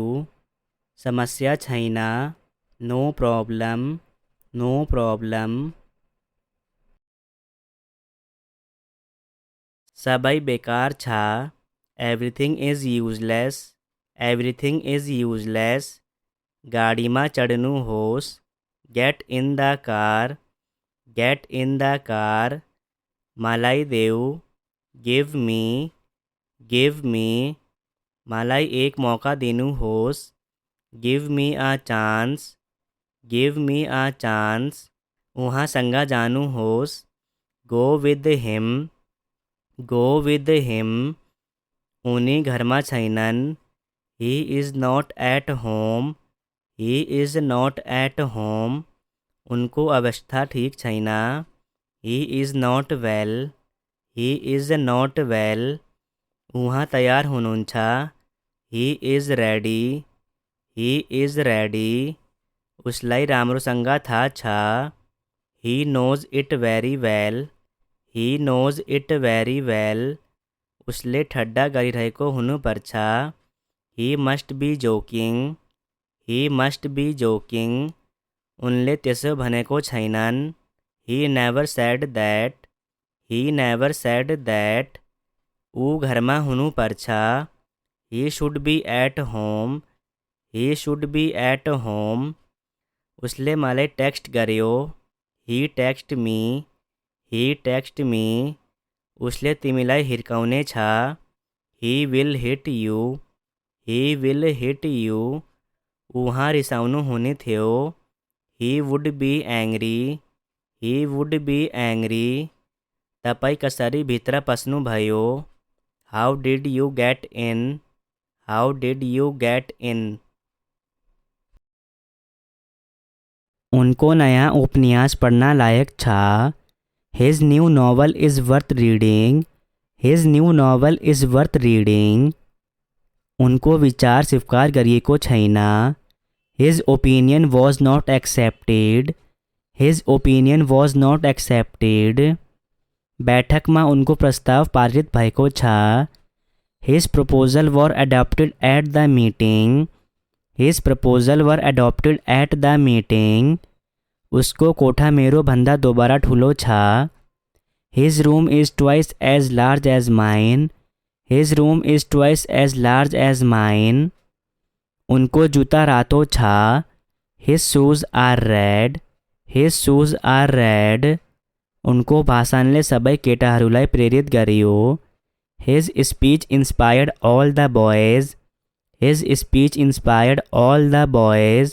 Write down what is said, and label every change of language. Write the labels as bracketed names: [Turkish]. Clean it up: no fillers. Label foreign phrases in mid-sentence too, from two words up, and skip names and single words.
[Nepali] समस्या छैन। [English] No problem, no problem. [Nepali] सबै बेकार छ। [English] Everything is useless, everything is useless. [Nepali] गाडीमा चढ्नुहोस्। [English] Get in the car, get in the car. [Nepali] मलाई देऊ। [English] Give me, give me. [Nepali] मलाई एक मौका दिनुहोस्। [English] Give me a chance, give me a chance. [Nepali] उहाँसँग जानुहोस्। [English] Go with him, go with him. [Nepali] उनी घरमा छैनन्। [English] He is not at home, he is not at home. [Nepali] उनको अवस्था ठीक छैन। [English] He is not well, he is not well. [Nepali] उहाँ तयार हुनुहुन्छ। [English] He is ready, he is ready. [Nepali] उसलाई राम्रोसँग थाहा छ। [English] He knows it very well, he knows it very well. [Nepali] उसले ठड्डा गरिरहेको हुनुपर्छ। [English] He must be joking, he must be joking. [Nepali] उनले त्यसो भनेको छैनन्। [English] He never said that, he never said that. [Nepali] ऊ घरमा हुनुपर्छ। [English] He should be at home, he should be at home. [Nepali] उसले मलाई टेक्स्ट गर्यो। [English] He texted me, he texted me. [Nepali] उसले तिमीलाई हिर्काउने छ। [English] He will hit you, he will hit you. [Nepali] उहाँ रिसाउनु हुने थियो। [English] He would be angry, he would be angry. [Nepali] तपाईँ कसरी भित्र पस्नुभयो। [English] How did you get in, how did you get in. [Nepali] उनको नया उपन्यास पढ्न लायक छ। [English] His new novel is worth reading, his new novel is worth reading. [Nepali] उनको विचार स्वीकार गरिएको छैन। [English] His opinion was not accepted, his opinion was not accepted. [Nepali] बैठकमा उनको प्रस्ताव पारित भएको छ। [English] His proposal were adopted at the meeting, his proposal were adopted at the meeting. [Nepali] उसको कोठा मेरो भन्दा दोबारा ठुलो छ। [English] His room is twice as large as mine, his room is twice as large as mine. [Nepali] उनको जुत्ता रातो छ। [English] His shoes are red, his shoes are red. [Nepali] उनको भाषणले सबै केटाहरूलाई प्रेरित गर्यो। [English] His speech inspired all the boys, his speech inspired all the boys.